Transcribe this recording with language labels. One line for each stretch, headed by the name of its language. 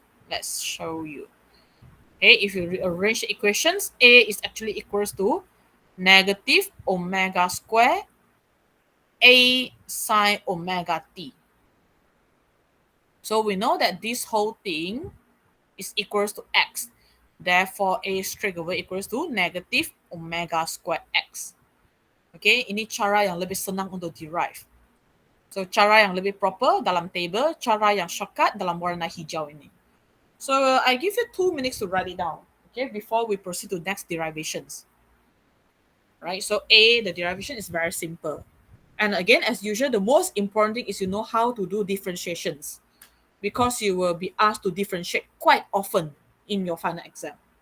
English: Let's show you. Okay, if you rearrange the equations, A is actually equals to negative omega square a sine omega t. So we know that this whole thing is equals to x. Therefore, a straight away equals to negative omega square x.
Malay: Okay, ini cara yang lebih senang untuk derive. So, cara yang lebih proper dalam table, cara yang shortcut dalam warna hijau ini.
English: So, I give you 2 minutes to write it down, okay, before we proceed to next derivations. Right, so A, the derivation is very simple. And again, as usual, the most important thing is you know how to do differentiations, because you will be asked to differentiate quite often in your final exam.